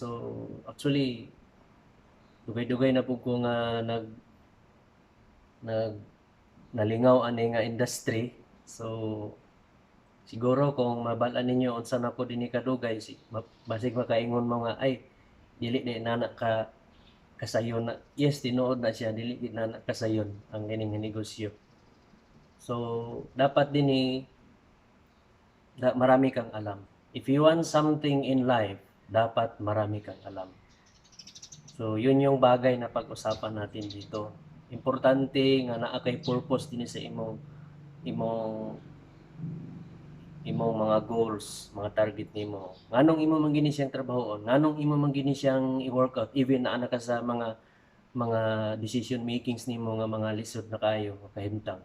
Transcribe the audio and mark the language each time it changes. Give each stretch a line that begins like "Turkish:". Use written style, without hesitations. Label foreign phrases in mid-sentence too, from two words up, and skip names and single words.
Cebuano: So, actually dugay-dugay na pud ko nga nag nalingaw ani nga industry. So, siguro kung mabal-an ninyo unsa na po dinhi kadugay, basig makaingon mo nga ay dili di nana ka kasayon na. Yes, tinuod na siya, dili di nana kasayon ang kining negosyo. So,
Filipino: dapat dinhi marami kang alam.
English: If you want something in life,
Filipino: dapat marami kang alam. So, yun yung bagay na pag-usapan natin dito.
Cebuano: Importante nga naa kay purpose din sa imong imong mga goals, mga target nimo. Nganong imo man gini siyang trabahoon, nganong imo man gini siyang i-workout even na ka sa mga
English: decision makings
Cebuano: nimo nga mga lisod na kayo, kahimtang.